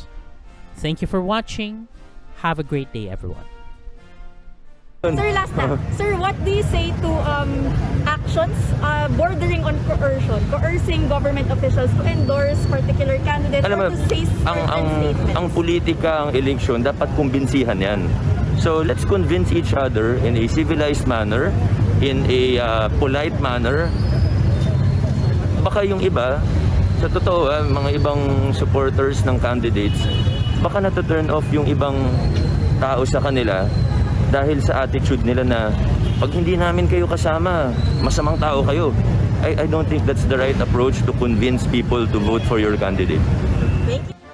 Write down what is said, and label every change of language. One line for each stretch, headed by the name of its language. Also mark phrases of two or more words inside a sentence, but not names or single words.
English: Thank you for watching. Have a great day, everyone. Sir, last time. Sir, what do you say to actions bordering on coercion, coercing government officials to endorse particular candidates or to say certain statements?
Filipino: Ang politika, ang eleksyon, dapat kumbinsihan yan.
English: So let's convince each other in a civilized manner, in a polite manner.
Filipino: Baka yung iba, sa totoo, mga ibang supporters ng candidates, baka na-turn off yung ibang tao sa kanila dahil sa attitude nila na pag hindi namin kayo kasama, masamang tao kayo.
English: I don't think that's the right approach to convince people to vote for your candidate. Thank you.